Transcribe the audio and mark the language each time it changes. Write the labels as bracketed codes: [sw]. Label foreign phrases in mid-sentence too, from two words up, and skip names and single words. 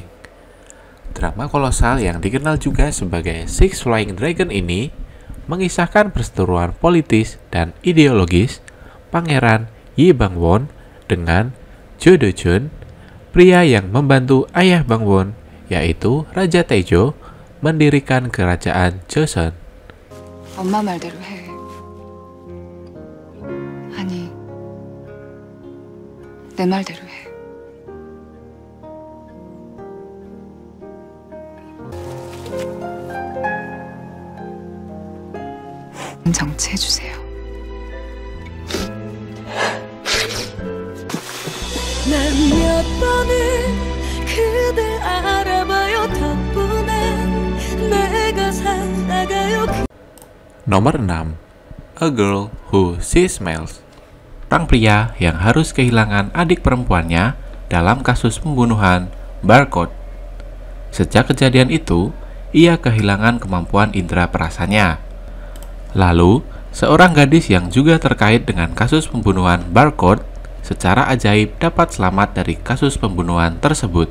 [id] Drama kolosal yang dikenal juga sebagai Six Flying Dragon ini mengisahkan perseteruan politis dan ideologis Pangeran Yi Bang-won dengan Jo Do-jun, pria yang membantu ayah Bang-won, yaitu Raja Taejo, mendirikan kerajaan Joseon. [ko] 엄마 말대로 해. 아니, 내 말대로 해. 정치해주세요. 난 몇 번을 그댈 알아봐요. 덕분에 내가 살아가요. [id] Nomor 6. A Girl Who She Smells. Sang pria yang harus kehilangan adik perempuannya dalam kasus pembunuhan Barcode. Sejak kejadian itu, ia kehilangan kemampuan indera perasanya. Lalu, seorang gadis yang juga terkait dengan kasus pembunuhan Barcode secara ajaib dapat selamat dari kasus pembunuhan tersebut.